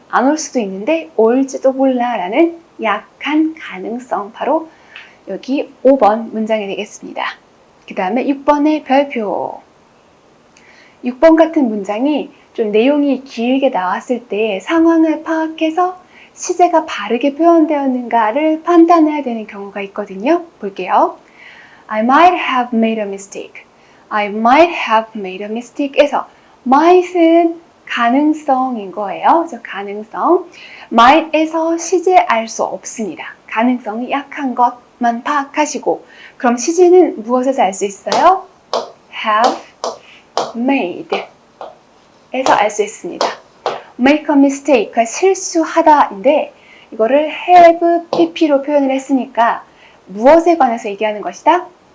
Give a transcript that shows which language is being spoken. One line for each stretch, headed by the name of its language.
Korean: 안 올 수도 있는데 올지도 몰라 라는 약한 가능성, 바로 여기 5번 문장이 되겠습니다. 그 다음에 6번의 별표. 6번 같은 문장이 좀 내용이 길게 나왔을 때 상황을 파악해서 시제가 바르게 표현되었는가를 판단해야 되는 경우가 있거든요. 볼게요.
English: I might have made a mistake. I might have made a mistake 에서 might은 가능성인 거예요.
Korean: 저 가능성. might에서 시제 알 수 없습니다. 가능성이 약한 것만 파악하시고 그럼 시제는 무엇에서 알 수 있어요? have made 에서 알 수 있습니다. make a mistake, 실수하다인데 이거를 have pp로 표현을 했으니까 무엇에 관해서 얘기하는 것이다?